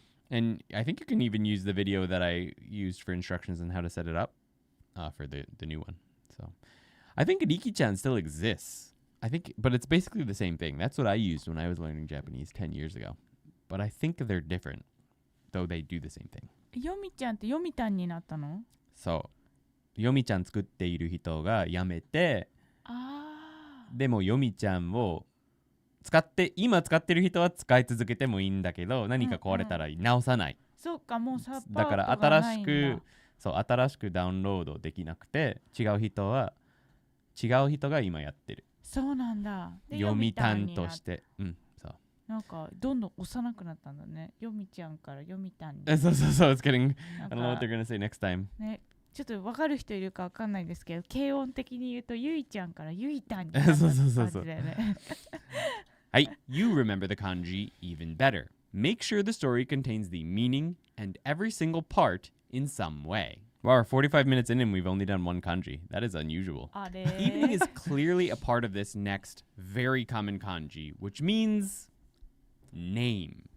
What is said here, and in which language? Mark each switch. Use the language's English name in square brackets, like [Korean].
[English] And I think you can even use the video that I used for instructions on how to set it up for the new one. So I think Riki-chan still exists. But it's basically the same thing. That's what I used when I was learning Japanese 10 years ago. But I think they're different, though they do the same thing. [Japanese] ヨミちゃんってヨミタンになったの？そう。ヨミちゃん作っている人が辞めて、でもヨミちゃんを今使ってる人は使い続けてもいいんだけど、何か壊れたら直さない。そうか、もうサポートだからがないんだ。新しくダウンロードできなくて、違う人が今やってる。そうなんだ。読み担として。そう。なんかどんどん幼くなったんだね。読みちゃんから読みたんに。 [English] そう。It's getting. I don't know what they're gonna say next time. [Japanese] ね、ちょっと分かる人いるか分かんないですけど、軽音的に言うとゆいちゃんからゆいたんになった感じだよね。はい。 [English] You remember the kanji even better. Make sure the story contains the meaning and every single part in some way. Wow, we're 45 minutes in and we've only done one kanji. That is unusual. Evening is clearly a part of this next very common kanji, which means name.